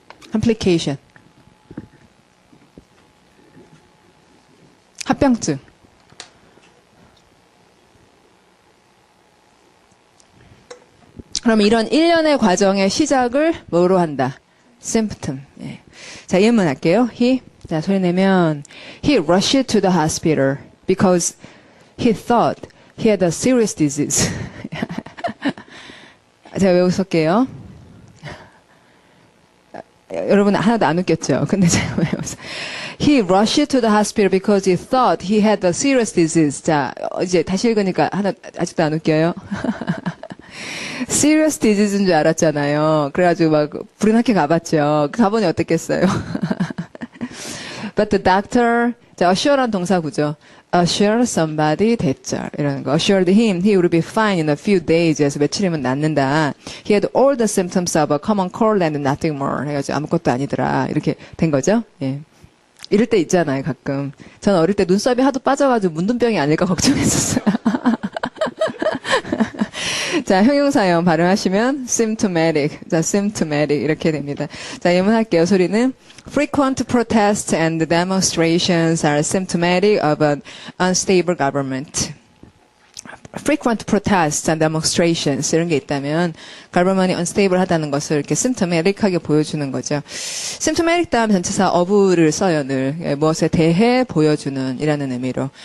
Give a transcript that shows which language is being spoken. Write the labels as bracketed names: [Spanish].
[English] complication. [Korean] 합병증. 그럼 이런 일련의 과정의 시작을 뭐로 한다? symptom. 예. 자, 예문 할게요. 자, 소리 내면 [English] he rushed to the hospital because he thought he had a serious disease. [Korean] 제가 외워볼게요. 여러분 하나도 안 웃겼죠? 근데 제가 외웠어요. [English] He rushed to the hospital because he thought he had a serious disease. [Korean] 자, 이제 다시 읽으니까 아직도 안 웃겨요? serious disease인 줄 알았잖아요. 그래가지고 막 불이 나게 가봤죠. 가보니 어땠겠어요? [English] But the doctor, 자, assure란 [Korean] 동사구죠. assure somebody 대절 이라는 거. [English] assured him he would be fine in a few days. [Korean] 그래서 며칠이면 낫는다. [English] He had all the symptoms of a common cold and nothing more. [Korean] 해가지고 아무것도 아니더라. 이렇게 된 거죠. [English] 예. [Korean] 이럴 때 있잖아요, 가끔. 저는 어릴 때 눈썹이 하도 빠져가지고 문둥병이 아닐까 걱정했었어요. 자, 형용사형 발음하시면 symptomatic. 자, symptomatic 이렇게 됩니다. 자, 예문할게요. 소리는 [English] frequent protests and demonstrations are symptomatic of an unstable government. frequent protests and demonstrations [Korean] 이런 게 있다면 government이 unstable 하다는 것을 이렇게 symptomatic하게 보여주는 거죠. symptomatic 다음 전치사 of를 써요, 늘. 무엇에 대해 보여주는 이라는 의미로.